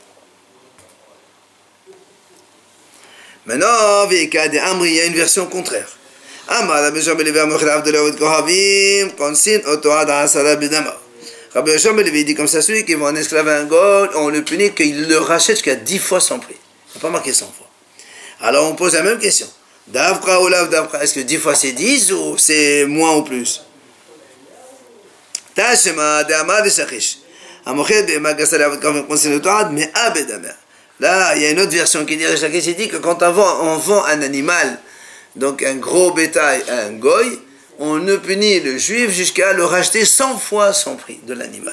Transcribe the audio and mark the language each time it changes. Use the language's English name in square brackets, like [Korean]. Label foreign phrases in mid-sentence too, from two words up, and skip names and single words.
[French] Maintenant il y a une version contraire. Rabbi Yoshua ben Levi dit comme ça, celui qui vend un esclave à un goy, on le punit qu'il le rachète jusqu'à 10 fois son prix. On n'a pas marqué 100 fois. Alors on pose la même question. [Hebrew] דווקא או לאו דווקא, [French] est-ce que 10 fois c'est 10 ou c'est moins ou plus? [Hebrew] תא שמע דאמר דשחיש. [French] Là, il y a une autre version qui dit que quand on vend un animal, donc un gros bétail à un goy, on ne punit le juif jusqu'à le racheter 100 fois son prix de l'animal.